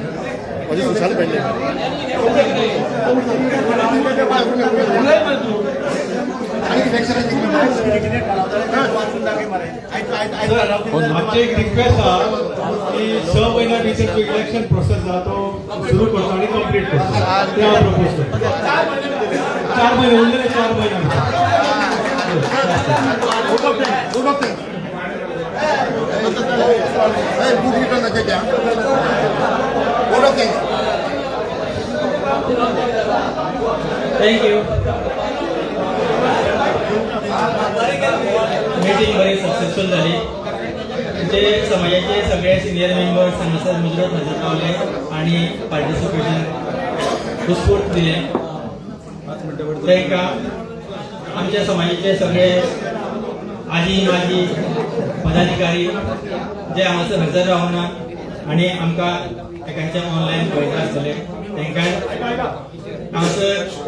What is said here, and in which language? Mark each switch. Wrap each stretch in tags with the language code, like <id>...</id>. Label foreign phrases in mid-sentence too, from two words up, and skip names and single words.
<kok>म्हणजे सुशांत पेंडे. आमची एक रिक्वेस्ट आहा की 6 महिन्या भितर जो</kok> <en>election process</en> <kok>आहा तो सुरू करतो आणि कंप्लीट करतो. त्या प्रपोज 4 महिने उरलेले 4 महिने</kok> <en>book return</en> <kok>नका घ्या. थँक्यू. मीटिंग बरी सक्सेसफुल झाली. जे समाजाचे सगळे</kok> <en>senior members</en> <kok>हांगासर मुजरत हजर रावले आणि पार्टिसिपेशन उत्स्फूर्त दिले. तांकां आमच्या समाजाचे सगळे आजी माजी पदाधिकारी जे हांगासर हजर रावना आणि आमकां एकांचे ऑनलायन पळयता आसतले तांकां हांगासर</kok>